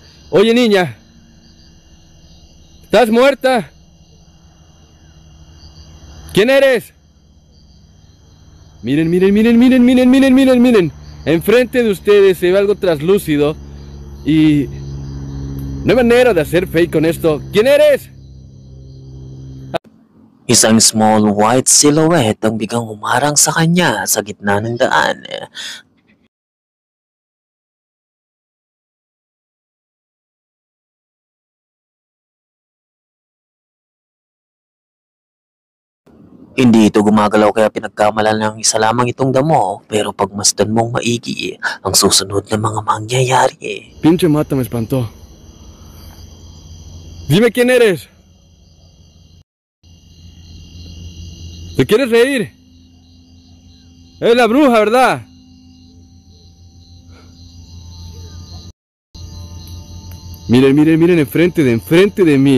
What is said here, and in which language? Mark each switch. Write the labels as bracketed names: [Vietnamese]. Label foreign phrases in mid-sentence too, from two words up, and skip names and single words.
[Spanish] Oye, niña. ¿Estás muerta? ¿Quién eres? Miren. Enfrente de ustedes se ve algo traslúcido. Y no hay manera de hacer fake con esto. ¿Quién eres? [Filipino] Isang [English] small white silhouette [Filipino] ang biglang humarang sa kanya sa gitna ng daan. Hindi ito gumagalaw kaya pinagkamalan ng isa lamang itong damo, pero pagmasdan mong maigi ang susunod na mga mangyayari. [Spanish] Pinche mata me espantó. Dime quién eres. ¿Te quieres reír? Es la bruja, ¿verdad? Miren enfrente de mí.